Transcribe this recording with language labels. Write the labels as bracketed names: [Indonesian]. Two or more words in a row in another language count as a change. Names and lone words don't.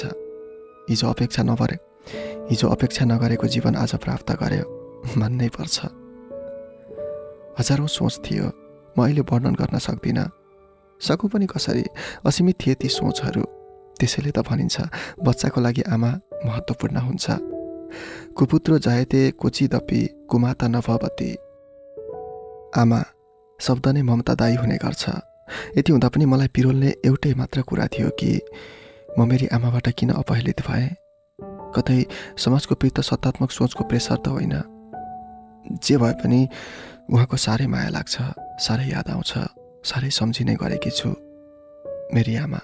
[Nepali] हिजो अपेक्षा नगरेको जीवन आज प्राप्त गर्यो, मान्नै पर्छ। हजारौँ सोच थियो, म अहिले वर्णन गर्न सक्दिनँ। सकु पनि कसरी, असीमित थिए ती सोचहरू। त्यसैले त भनिन्छ बच्चाको लागि आमा महत्त्वपूर्ण हुन्छ। [Sanskrit] कुपुत्रो जायते कोचिदपि कुमाता नभवती। [Nepali] आमा शब्द नै ममतादायी हुने गर्छ। यति हुँदा पनि मलाई पिरोल्ने एउटै मात्र कुरा थियो कि म मेरी आमाबाट किन अपहेलित भएँ। कतै समाजको पित्त सत्तात्मक सोचको प्रेसर त होइन। जे भए पनि उहाँको साह्रै माया लाग्छ, साह्रै याद आउँछ, साह्रै सम्झिने गरेकी छु मेरी आमा।